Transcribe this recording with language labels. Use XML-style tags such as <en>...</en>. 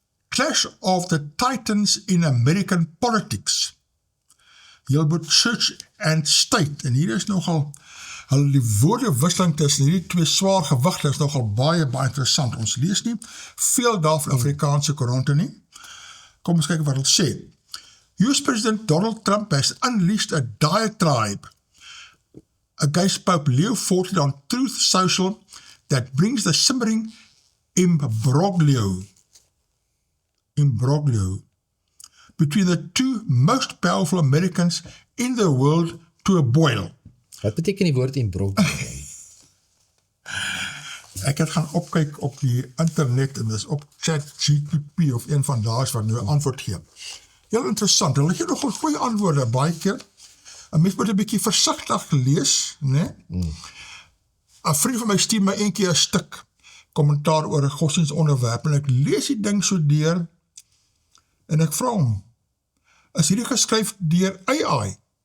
<en>Clash of the Titans in American Politics. Heel Church and State.</en> <af>En hier is nogal, die woordewisseling tussen hierdie twee swaar gewigte is nogal baie interessant. Ons lees nie veel daar van Afrikaanse koerante nie. Kom ons kyk wat het sê.</af> <en>US President Donald Trump has unleashed a diatribe against Pope Leo XIV on Truth Social that brings the simmering imbroglio between the two most powerful Americans in the world to a boil.</en> <af>Wat beteken die woord imbroglio? Ek het gaan opkyk op die internet en dis op ChatGPT of een van daas wat nou 'n antwoord gee. Heel interessant, hulle gee nogal goeie antwoorde baie keer. 'n Mens moet 'n bietjie versigtig lees, né? 'n Vriend van my stuur my een keer 'n stuk kommentaar oor 'n godsdienstonderwerp en ek lees die ding so deur en ek vra hom, is hierdie geskryf deur AI?</af>